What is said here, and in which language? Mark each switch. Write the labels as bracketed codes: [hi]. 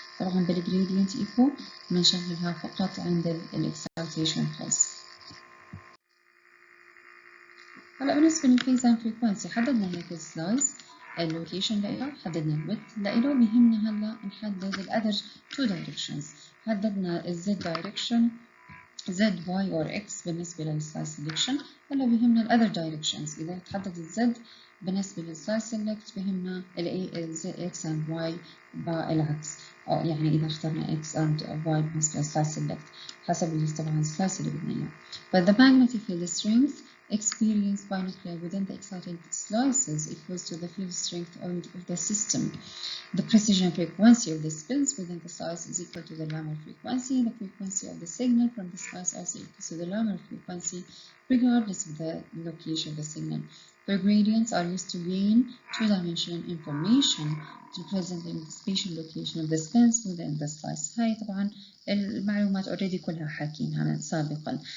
[ar] طبعا بالgradient equal بنشغلها فقط عند excitation pulse. هلا بالنسبة للphase and frequency حددنا هيك السلايس اللوكيشن لإله، حددنا الويدث لإله، بيهمنا هلا نحدد الأذر two directions. حددنا الزد direction Z Y or X بالنسبة للسلايس سelection. هلا بيهمنا الأذر directions. إذا تحدد الزد بالنسبة للسلايس select بيهمنا [en] X and Y [ar] بالعكس، أو يعني إذا اخترنا X and Y بالنسبة للسلايس select حسب طبعا السلايس اللي بدنا إياه. [en] But the magnetic field strength experienced by nuclei within the excited slices equals to the field strength of the system. The precision frequency of the spins within the slice is equal to the Larmor frequency. The frequency of the signal from the slice also equals to the Larmor frequency, regardless of the location of the signal. The gradients are used to gain two-dimensional information representing the spatial location of the spins within the slice. [ar] هاي طبعا المعلومات already كلها حاكينها سابقا.